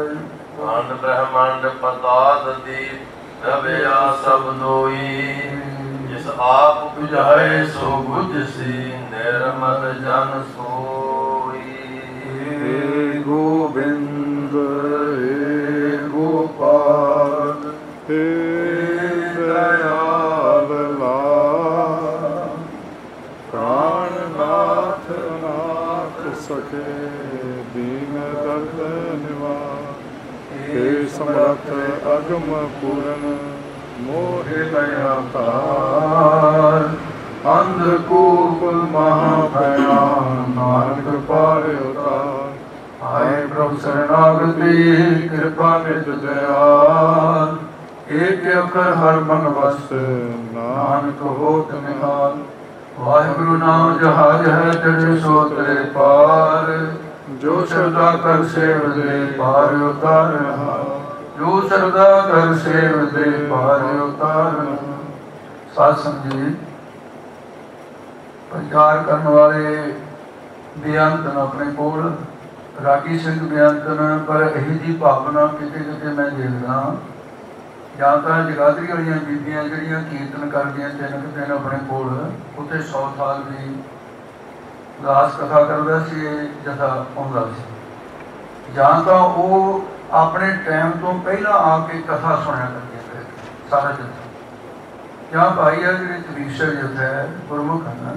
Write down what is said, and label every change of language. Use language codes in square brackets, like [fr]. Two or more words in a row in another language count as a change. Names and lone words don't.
[pa] ਖੰਡ ਬ੍ਰਹਮੰਡ ਪਤਾਲ ਦੀਪ, ਰਵਿਆ ਸਭ ਲੋਈ, ਜਿਸ ਆਪ ਬੁਝਾਏ ਸੋ ਬੁਝਸੀ, ਨਿਰਮਲ ਜਨ ਸੋਈ। ਹੇ ਗੋਬਿੰਦ ਹੇ ਗੋਪਾਲ ਹੇ ਦਇਆਲ ਲਾਲ, ਪ੍ਰਾਣਨਾਥ ਨਾਥ ਸਖੇ ਦੀਨ ਦਰਦ ਨਿਵਾਰ, ਹੇ ਸਮਰਥ ਅਗਮ ਪੂਰਨ ਮੋਹਿ ਦਇਆ ਤਾਰ, ਅੰਧਕੂਪ ਮਹਾਭਯਾਨ ਨਾਨਕ ਪਾਰ ਉਤਾਰ। ਆਏ ਪ੍ਰਭੂ ਸ਼ਰਣਾਗਤਿ ਕਿਰਪਾ ਨਿਜ ਦਇਆਲ, ਏਕ ਅਖਰ ਹਰ ਮਨ ਵਸ ਨਾਨਕ ਹੋਤ ਨਿਹਾਲ। ਵਾਹਿਗੁਰੂ ਨਾਮ ਜਹਾਜ਼ ਹੈ ਚੜ੍ਹੇ ਸੋ ਤਰੇ ਪਾਰ, ਜੋ ਸ਼ਰਧਾ ਕਰ ਸੇਵ ਦੇ ਪਾਰ ਉਤਾਰ ਨਹਾਲ, ਜੋ ਸ਼ਰਧਾ ਕਰ ਸੇਵ ਦੇ ਪਾਰ ਉਤਾਰ ਨਹਾਲ। ਸਾਧ ਸੰਗਤ ਜੀ, ਪ੍ਰਚਾਰ ਕਰਨੇ ਵਾਲੇ ਬੇਅੰਤ ਨ ਅਪਨੇ ਕੋਲ, ਰਾਗੀ ਸਿੰਘ ਬੇਅੰਤ ਨ, ਪਰ ਯਹੀ ਜੀ ਭਾਵਨਾ ਕਿਤੇ ਕਿਤੇ ਮੈਂ ਦੇਖਦਾ ਜਾਂ ਤਾਂ ਜਗਾਦਰੀ ਵਾਲੀਆਂ ਬੀਬੀਆਂ ਜਿਹੜੀਆਂ ਕੀਰਤਨ ਕਰਦੀਆਂ ਤਿੰਨ ਕੁ ਦਿਨ ਆਪਣੇ ਕੋਲ, ਉੱਥੇ 100 ਸਾਲ ਦੀ ਦਾਸ ਕਥਾ ਕਰਦਾ ਸੀ, ਜਥਾ ਆਉਂਦਾ ਸੀ, ਜਾਂ ਤਾਂ ਉਹ ਆਪਣੇ ਟਾਈਮ ਤੋਂ ਪਹਿਲਾਂ ਆ ਕੇ ਕਥਾ ਸੁਣਿਆ ਕਰਦੇ ਸਾਰਾ ਜਥਾ, ਜਾਂ ਭਾਈ ਆ ਜਿਹੜੇ ਤਵੀਸ਼ਰ ਜਥਾ ਹੈ ਗੁਰਮੁਖ ਹਨ।